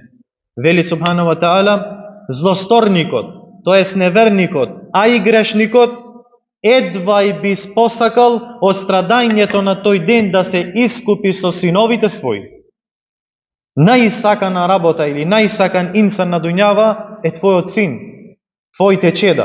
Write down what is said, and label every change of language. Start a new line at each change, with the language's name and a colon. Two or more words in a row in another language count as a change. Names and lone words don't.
Macedonian: Вели
Arabic: سبحانه وتعالى:
Macedonian: злосторникот, тоест неверникот, а и грешникот, едвај би спосакал од страдањето на тој ден да се искупи со синовите своји. Најсакана работа или најсакан инсан на дуњава е твојот син, твоите чеда.